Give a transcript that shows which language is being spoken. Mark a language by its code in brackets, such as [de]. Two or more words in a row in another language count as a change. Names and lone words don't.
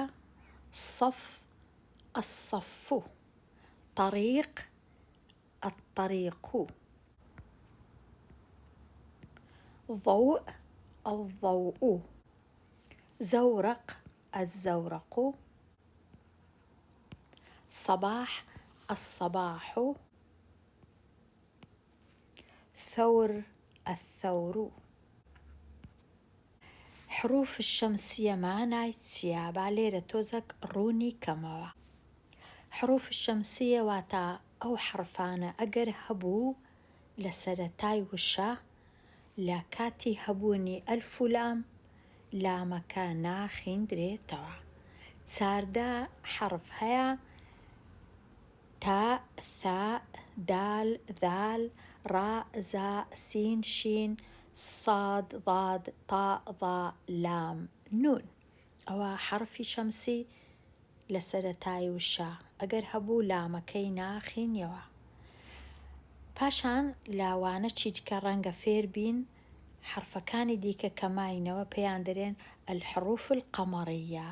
[ar] صف الصف، طريق الطريق، ضوء الضوء، زورق الزورق، صباح الصباح، ثور الثور. حروف الشمسية [ckb] معنای چیە؟ با لێرە تۆزێک ڕوونی کەمەوە. [ar] حروف الشمسية [ckb] واتە ئەو حرفانە ئەگەر هەبوو لە سەرەتای وشە، لە کاتی هەبوونی ئەلف و لام، لامەکە ناخیندرێتەوە. 14 حرف هەیە: [ar] تاء، ثاء، دال، ذال، راء، زاء، سين، شين، صاد، ضاد، طاء، ظاء، لام، نون. [ckb] ئەوە حرفی شەمسی لە سەرەتای وشە ئەگەر هەبوو لامەکەی ناخینیەوە. پاشان لاوانە چی دیکە ڕەنگە فێر بین حرفەکانی دیکە کە ماینەوە پێیان دەرێن [ar] الحروف القەمەڕیە.